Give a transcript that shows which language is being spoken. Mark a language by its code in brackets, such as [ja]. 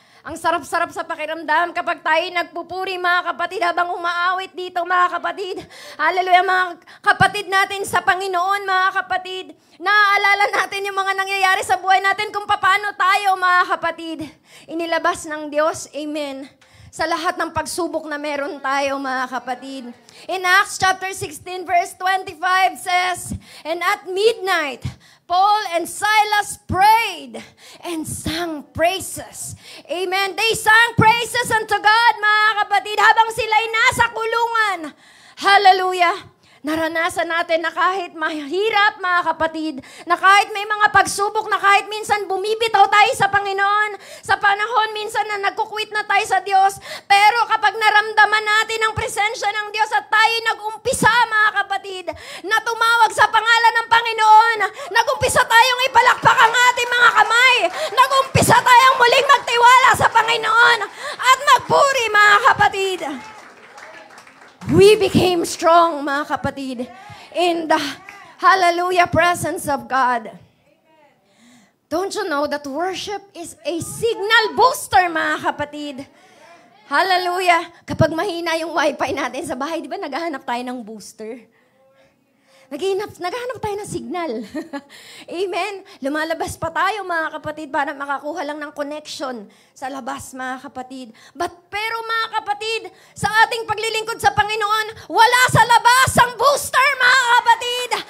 [tl] Ang sarap-sarap sa pakiramdam kapag tayo nagpupuri, mga kapatid, habang umaawit dito, mga kapatid. Hallelujah, mga kapatid natin sa Panginoon, mga kapatid. Naaalala natin yung mga nangyayari sa buhay natin kung paano tayo, mga kapatid, inilabas ng Diyos. Amen. Sa lahat ng pagsubok na meron tayo, mga kapatid. [en] In Acts chapter 16, verse 25 says, "And at midnight, Paul and Silas prayed and sang praises." Amen. They sang praises unto God, [tl] mga kapatid, habang sila'y nasa kulungan. [en] Hallelujah. [tl] Naranasan natin na kahit mahirap, mga kapatid, na kahit may mga pagsubok, na kahit minsan bumibitaw tayo sa Panginoon, sa panahon minsan na nagkukwit na tayo sa Diyos, pero kapag naramdaman natin ang presensya ng Diyos at tayo nag-umpisa, mga kapatid, na tumawag sa pangalan ng Panginoon, nag-umpisa tayong ipalakpak ang ating mga kamay, nag-umpisa tayong muling magtiwala sa Panginoon at magpuri, mga kapatid. [en] We became strong, [tl] mga kapatid, [en] in the hallelujah presence of God. Don't you know that worship is a signal booster, [tl] mga kapatid? [en] Hallelujah. [tl] Kapag mahina yung wifi natin sa bahay, di ba naghahanap tayo ng booster? Naghahanap tayo ng signal. Amen. Lumalabas pa tayo, mga kapatid, para makakuha lang ng connection sa labas, mga kapatid. Pero mga kapatid, sa ating paglilingkod sa Panginoon, wala sa labas ang booster, mga kapatid.